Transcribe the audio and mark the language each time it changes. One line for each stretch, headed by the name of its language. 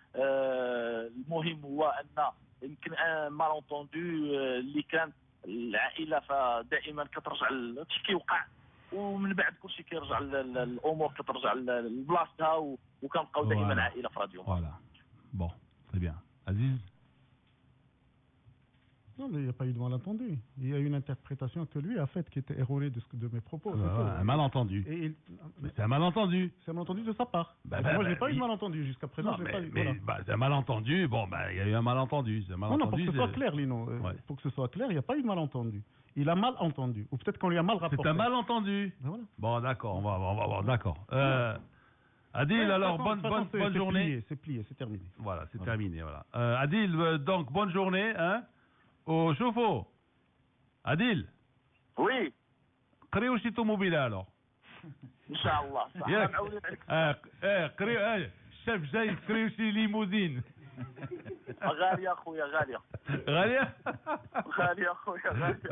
Arabic: المهم هو ان يمكن مالونتوندو اللي كان العائله فدائما كترجع هادشي كيوقع ومن بعد كلشي كيرجع الامور كترجع لبلاصتها وكنبقاو دائما عائله في راديو.
French: Voilà. Bon, très bien. Aziz? Non, mais il n'y a pas eu de malentendu. Il y a une interprétation que lui a faite qui était erronée de mes propos. Un malentendu. C'est un malentendu. C'est un malentendu de sa part. Moi, je n'ai pas eu de malentendu jusqu'à présent. C'est un malentendu. Bon, il y a eu un malentendu. Non, pour que ce soit clair, Lino. Pour que ce soit clair, il n'y a pas eu de malentendu. Il a mal entendu. Ou peut-être qu'on lui a mal rapporté. C'est un malentendu. Voilà. Bon, d'accord. On va voir. D'accord. Adil, alors, bonne journée. C'est plié, c'est terminé. Voilà, c'est terminé. Voilà. Adil, donc, bonne journée. Hein, au chauffe-eau. Adil. Oui.
Arabic: قريو شي طوموبيله alors. ان شاء الله صح. قريو الشاف جاي قريو شي ليموزين. غاليه اخويا غاليه. غاليه اخويا غاليه.